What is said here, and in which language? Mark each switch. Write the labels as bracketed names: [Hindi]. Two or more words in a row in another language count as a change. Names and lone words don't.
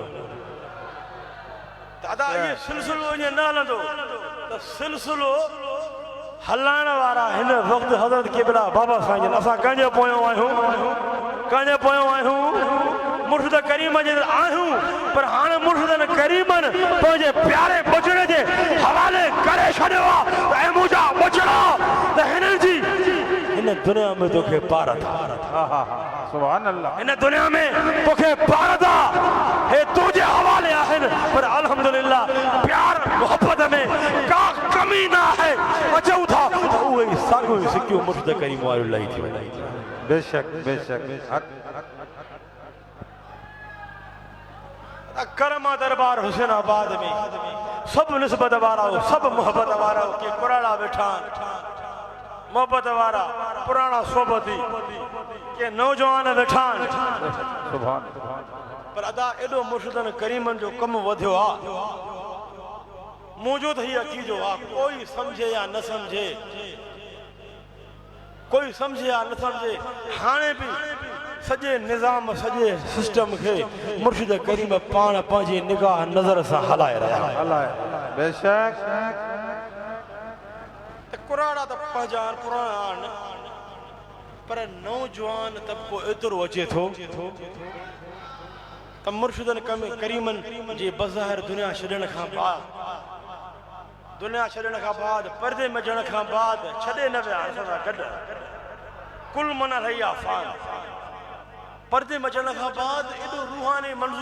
[Sindhi] दादा इहो सिलसिलो ईअं न हलंदो त सिलसिलो हलाइण वारा हिन वक़्तु हज़रत क़िबला बाबा साईं असां कंहिंजे पोयां आहियूं मुर्शिद करीम जे आहियूं पर हाणे मुर्शिदनि करीमनि पंहिंजे प्यारे बछड़े जे हवाले करे छॾियो आहे त ऐं मुंहिंजा बछड़ा त हिननि जी इन दुनिया में तोखे पार था [Arabic] سبحان الله [Sindhi] इन दुनिया में तोखे पार था हे तुंहिंजे हवाले आहिनि पर अल्हम्दुलिल्लाह प्यार मोहब्बत में का कमी न आहे अचूं था त उहे साॻियो सिकियो मुर्शिद करीम वारो लही थी वञे बेशक करमा दरबार हुसैनाबाद में सब निस्बत वारा सब मोहब्बत वारा के कुराड़ा वेठा मोहब्बत वारा पुराना सोबती के नौजवान वेठा सुभान पर अदा एडो मुर्शिदन करीमन जो कम वधियो आ मौजूद ही अकीदो आ कोई समझे या न समझे हाने भी सजे निजाम सजे सिस्टम के मुर्शिद करीम पान पंहिंजी निगाह नजर से हलाए रहा अल्लाह बेशक कुराड़ा तो पहचान पुराण पर नौजवान तबको एतिरो अचे थो त मुर्शिदन करीमन जे बज़ाहिर दुनिया छॾण खां बाद पर्दे में ॼण खां बाद छॾे न विया असां सां गॾु कुल मन रही आफ़ान पर्दे में ॼण खां बाद एॾो रूहानी मंज़ूर